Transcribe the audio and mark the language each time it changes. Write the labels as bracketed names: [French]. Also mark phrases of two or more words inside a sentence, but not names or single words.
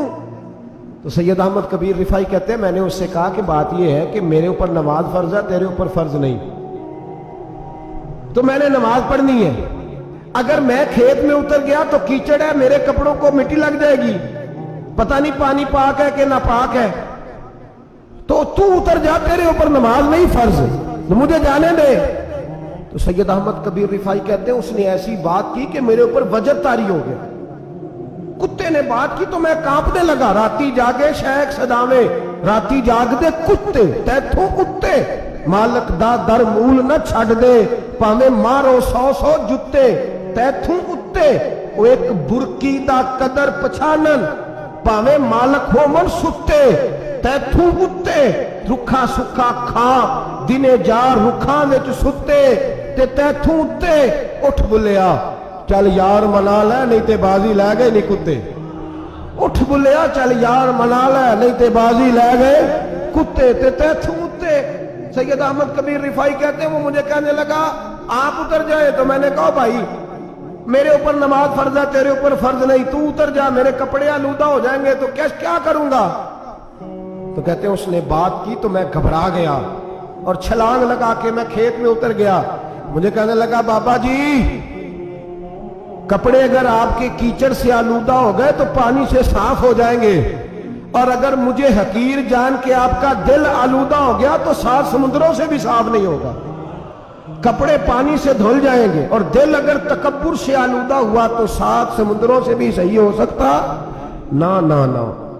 [Urdu] تو سید احمد کبیر رفاعی کہتے ہیں میں نے اس سے کہا کہ بات یہ ہے کہ میرے اوپر نماز فرض ہے، تیرے اوپر فرض نہیں، تو میں نے نماز پڑھنی ہے، اگر میں کھیت میں اتر گیا تو کیچڑ ہے، میرے کپڑوں کو مٹی لگ جائے گی، پتہ نہیں پانی پاک ہے کہ ناپاک ہے، تو تو اتر جا، تیرے اوپر نماز نہیں فرض، مجھے جانے دے۔ تو سید احمد کبیر رفاعی کہتے ہیں اس نے ایسی بات کی کہ میرے اوپر وجد طاری ہو گیا، کتے نے بات کی تو میں کانپنے لگا، [Punjabi] راتی جاگے شیخ صداوے، راتی جاگ دے کتے، تیتھوں کتے، مالک دا در مول نہ چھڑ دے، پاویں مارو 100 جتے، تیتھوں کتے، وہ ایک برکی دا قدر پچھانن، پاویں مالک ہو من ستے، تیتھوں کتے، رکھا سکھا کھاں، دنے جار رکھاں وچ ستے، تے تیتھوں اتے، اٹھ بلیا چل یار منا لے نہیں تے بازی لے گئے نہیں کتے، اٹھ بلیا چل یار منا لے نہیں تے بازی لے گئے کتے، تے تیتھوں اتے۔ [Urdu] سید احمد کبیر رفاعی کہتے ہیں وہ مجھے کہنے لگا آپ اتر جائے، تو میں نے کہا بھائی میرے اوپر نماز فرض ہے تیرے اوپر فرض نہیں، تو اتر جا، میرے کپڑے آلودہ ہو جائیں گے تو کیا کروں گا؟ تو کہتے ہیں اس نے بات کی تو میں گھبرا گیا اور چھلانگ لگا کے میں کھیت میں اتر گیا، مجھے کہنے لگا بابا جی کپڑے اگر آپ کے کیچڑ سے آلودہ ہو گئے تو پانی سے صاف ہو جائیں گے، اور اگر مجھے حقیر جان کے آپ کا دل آلودہ ہو گیا تو 7 سمندروں سے بھی صاف نہیں ہوگا، کپڑے پانی سے دھل جائیں گے، اور دل اگر تکبر سے آلودہ ہوا تو 7 سمندروں سے بھی صحیح ہو سکتا نہ۔